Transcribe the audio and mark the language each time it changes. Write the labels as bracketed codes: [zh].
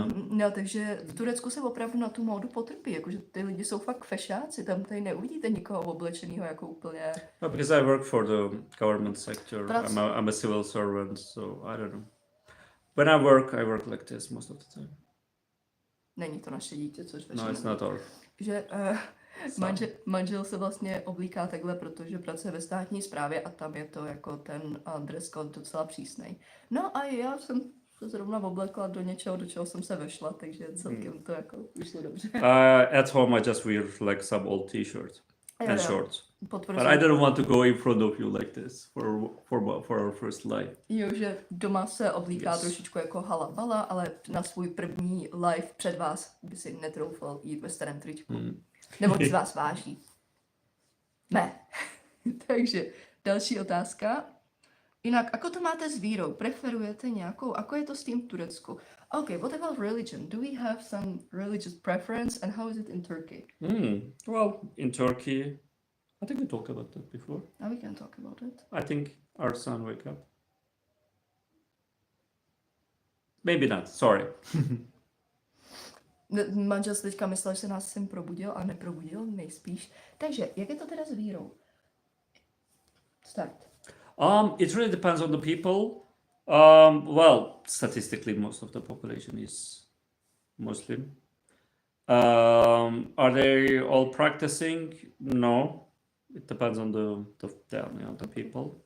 [cs] No, takže v Turecku se opravdu na tu módu potrpí, jakože ty lidi jsou fakt fešáci, tam tady neuvidíte nikoho oblečenýho jako úplně... [en] No, because I work for the government sector, I'm a civil servant, so I don't know. When I work like this most of the time. [cs] Není to naše dítě, což [en] No, it's not our. [cs] Že manžel se vlastně oblíká takhle, protože pracuje ve státní správě a tam je to jako ten dress code docela přísnej. No a já jsem se zrovna oblekla do něčeho, do čeho jsem se vešla, takže celkem to jako vyšlo dobře. [en] At home I just wear like some old t-shirts and shorts. But I don't want to go in front of you like this for our first live. [cs] Jo, že doma se oblíká trošičku jako halabala, ale na svůj první live před vás by si netroufal jít ve starém tričku. Nebo z vás váží. Ne. Takže další otázka. Jinak, ako to máte s vírou? Preferujete nějakou? Ako je to s tím v Turecku? [en] Okay, what about religion? Do we have some religious preference and how is it in Turkey? Well, in Turkey, I think we talked about that before. Now we can talk about it. I think our son wake up. Maybe not, sorry. [cs] Manžel si teďka myslel, že se nás syn probudil a neprobudil, nejspíš. Takže, jak je to teda s vírou? Start. [en] It really depends on the people. Well, statistically, most of the population is Muslim. Are they all practicing? No. It depends on the people.